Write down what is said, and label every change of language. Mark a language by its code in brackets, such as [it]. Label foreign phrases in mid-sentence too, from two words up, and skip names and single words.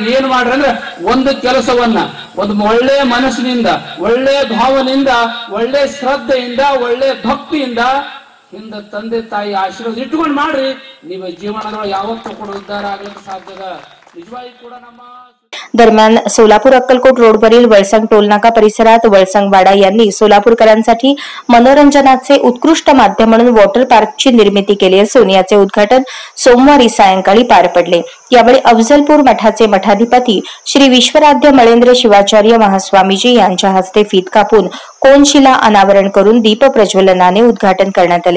[kn] ಏನ್ ಮಾಡ್ರಿ ಅಂದ್ರೆ ಒಂದು ಕೆಲಸವನ್ನ ಒಂದು ಒಳ್ಳೆ ಮನಸ್ಸಿನಿಂದ, ಒಳ್ಳೆ ಭಾವನೆಯಿಂದ, ಒಳ್ಳೆ ಶ್ರದ್ಧೆಯಿಂದ, ಒಳ್ಳೆ ಭಕ್ತಿಯಿಂದ ಹಿಂದ ತಂದೆ ತಾಯಿ ಆಶೀರ್ವಾದ ಇಟ್ಕೊಂಡು ಮಾಡ್ರಿ। ನೀವು ಜೀವನದೊಳಗೆ ಯಾವತ್ತೂ ಕೂಡ ಉದ್ಧಾರ ಆಗ್ಲಿಕ್ಕೆ ಸಾಧ್ಯದ। ನಿಜವಾಗಿ ಕೂಡ ನಮ್ಮ [mr] दरम्यान सोलापूर अक्कलकोट रोडवरील वळसंग टोलनाका परिसरात वळसंगवाडा यांनी सोलापूरकरांसाठी मनोरंजनाचे उत्कृष्ट माध्यम म्हणून वॉटर पार्कची निर्मिती केली असून याचे उद्घाटन सोमवारी सायंकाळी पार पडले। यावेळी अफजलपूर मठाचे मठाधिपती श्री विश्वराध्य मळेंद्र शिवाचार्य महास्वामीजी यांच्या हस्ते फीत कापून कोनशिला अनावरण करून दीप प्रज्वलनाने उद्घाटन करण्यात आले।